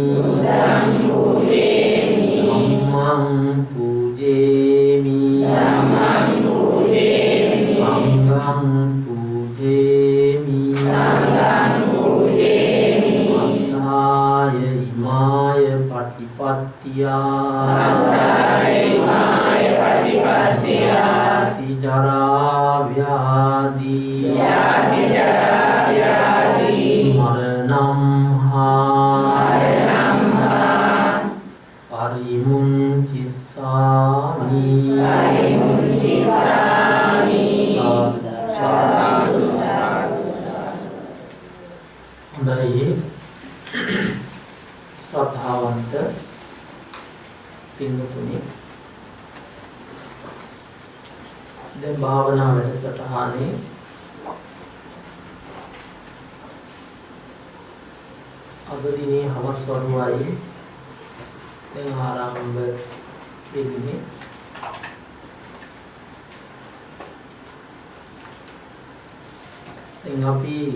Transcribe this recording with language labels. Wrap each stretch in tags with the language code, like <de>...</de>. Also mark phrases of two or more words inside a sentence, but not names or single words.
<pi>dhammaṃ pūjēmi Sanghaṃ pūjēmi Addhāya imāya patipattiya Jati-jara vyādhi Maranam</pi> <si>parimuncissāmi Hondai ශ්‍රද්ධාවන්ත පින්වතුනි දැන් භාවනා වැඩසටහනේ අද දිනේ හවස් වරුවයි දැන් ආරම්භ වෙන්නේ දැන් අපි</si>